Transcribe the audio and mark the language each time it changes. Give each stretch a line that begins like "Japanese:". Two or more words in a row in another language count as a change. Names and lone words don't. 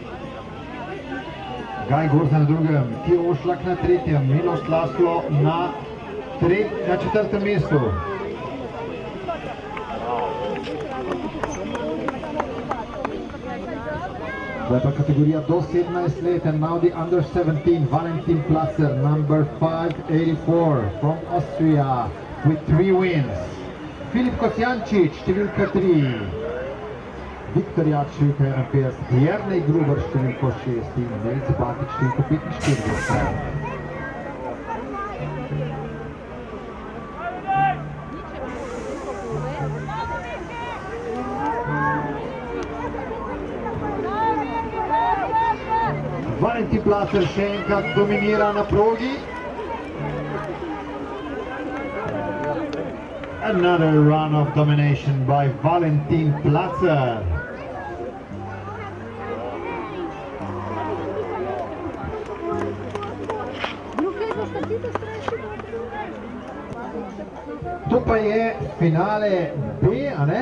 Slovenian: Gaj Gorza na drugem, Tio Ošlak na tretjem, Miloš Laslo na četrtem mestu. Zdaj pa kategorija do 17 let,
English: and now the under 17, Valentin Placer, number 584 from Austria with 3 wins.
Slovenian: Filip Kosjančič, številka 3. Viktor Jad, številka 51, Jernej Gruber, številko 6 in Nelce Batič, številko 45. Valentin Placer še enkrat dominira na progi.
English: Another run of domination by Valentin Placer.
Slovenian: To pa je finale B, a ne?